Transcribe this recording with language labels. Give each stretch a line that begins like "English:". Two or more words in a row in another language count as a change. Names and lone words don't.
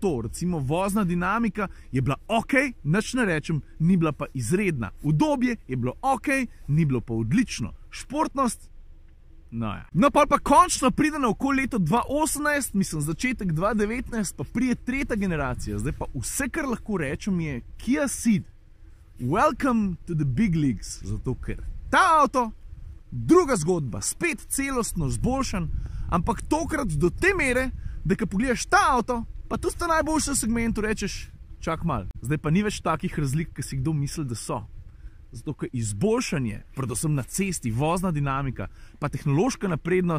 Slovenian: Recimo vozna dinamika je bila ok, nič ne rečem, ni bila pa izredna. Udobje je bilo ok, ni bilo pa odlično. Športnost, no ja. No pa končno pride na okoli leto 2018, mislim začetek 2019, pa prije 3. generacija. Zdaj pa vse, kar lahko rečem, je Kia Ceed.
English: Welcome to the big leagues.
Slovenian: Zato ker ta avto, druga zgodba, spet celostno zboljšan, ampak tokrat do te mere, da ko pogledaš ta avto, pa tu sta najboljša segmentu, rečeš, čak mal. Zdaj pa ni več takih razlik, ki si kdo misli, da so. Zato, ker izboljšanje, predvsem na cesti, vozna dinamika, pa tehnološka naprednost, stari.